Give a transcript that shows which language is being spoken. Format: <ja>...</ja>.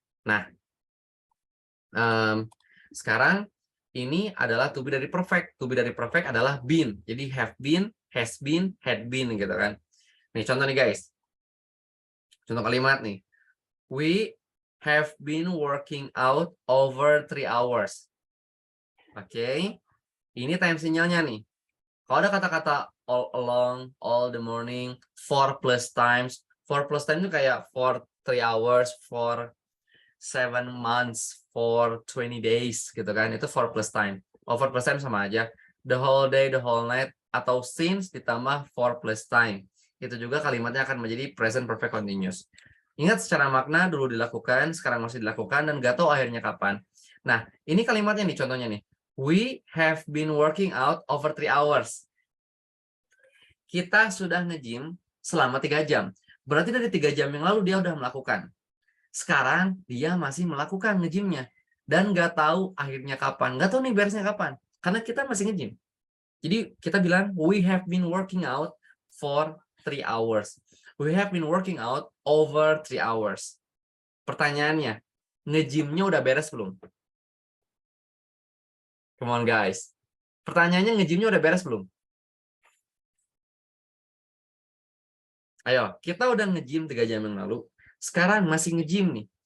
<id>Nah, sekarang ini adalah to be dari perfect. To be dari perfect adalah been. Jadi have been, has been, had been gitu kan. Nih contoh nih guys. Contoh kalimat nih.</id> <en>We have been working out over 3 hours.</en> <id>Oke. Ini time sinyalnya nih. Kalau ada kata-kata all along, all the morning, for plus times. For plus time itu kayak for 3 hours, for 7 months, for 20 days gitu kan. Itu for plus time. Over plus time sama aja. The whole day, the whole night, atau since ditambah for plus time. Itu juga kalimatnya akan menjadi present perfect continuous. Ingat, secara makna dulu dilakukan, sekarang masih dilakukan, dan nggak tahu akhirnya kapan. Nah, ini kalimatnya nih, contohnya nih.</id> <en>We have been working out over 3 hours.</en> <id>Kita sudah nge-gym selama 3 jam. Berarti dari 3 jam yang lalu dia udah melakukan. Sekarang dia masih melakukan nge-gymnya. Dan nggak tahu akhirnya kapan. Nggak tahu nih beresnya kapan. Karena kita masih nge-gym. Jadi kita bilang,</id> <en>we have been working out for 3 hours. We have been working out over 3 hours.</en> <id>Pertanyaannya, nge-gymnya udah beres belum?</id> <en>Come on guys.</en> <id>Pertanyaannya, nge-gymnya udah beres belum? Ayo, kita udah nge-gym 3 jam yang lalu. Sekarang masih nge-gym nih.</id>